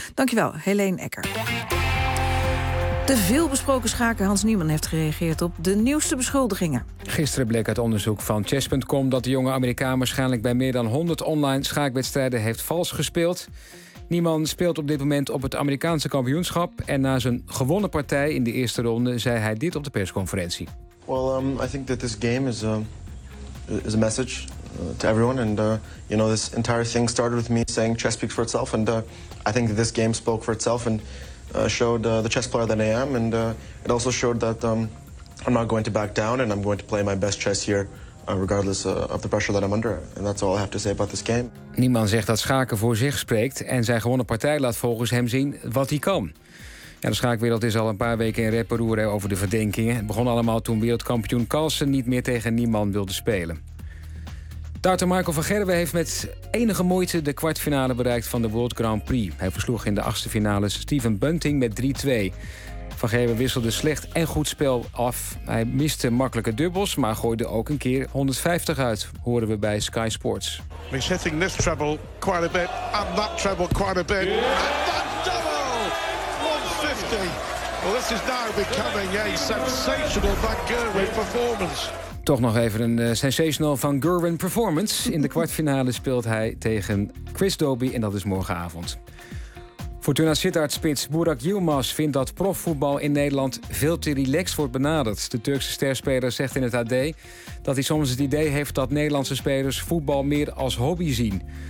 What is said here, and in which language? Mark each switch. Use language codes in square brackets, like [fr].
[nl] Dankjewel, Helene Ecker. De veelbesproken schaker Hans Niemann heeft gereageerd op de nieuwste beschuldigingen. Gisteren bleek uit onderzoek van chess.com dat de jonge Amerikaan waarschijnlijk bij meer dan 100 online schaakwedstrijden heeft vals gespeeld. Niemann speelt op dit moment op het Amerikaanse kampioenschap en na zijn gewonnen partij in de eerste ronde zei hij dit op de persconferentie. [en] Well, I think that this game is a message to everyone and you know this entire thing started with me saying chess speaks for itself and I think this game spoke for itself and showed the chess player that I am and it also showed that I'm not going to back down and I'm going to play my best chess here. Regardless of the pressure that I'm under. And that's all I have to say about this game. [nl] Niemann zegt dat schaken voor zich spreekt en zijn gewonnen partij laat volgens hem zien wat hij kan. Ja, de schaakwereld is al een paar weken in rep en roer over de verdenkingen. Het begon allemaal toen wereldkampioen Carlsen niet meer tegen Niemann wilde spelen. Darter Marco van Gerwen heeft met enige moeite de kwartfinale bereikt van de World Grand Prix. Hij versloeg in de achtste finale Stephen Bunting met 3-2. Van Gerwen wisselde slecht en goed spel af. Hij miste makkelijke dubbels, maar gooide ook een keer 150 uit, horen we bij Sky Sports. [en] He's hitting this treble quite a bit, and that treble quite a bit. And that double! 150! Well, this is now becoming a sensational Van Gerwen performance. [nl] Toch nog even een [en] sensational Van Gerwen performance. [nl] In de kwartfinale speelt hij tegen Chris Doby en dat is morgenavond. Fortuna Sittard-spits Burak Yilmaz vindt dat profvoetbal in Nederland veel te relaxed wordt benaderd. De Turkse sterspeler zegt in het AD dat hij soms het idee heeft dat Nederlandse spelers voetbal meer als hobby zien.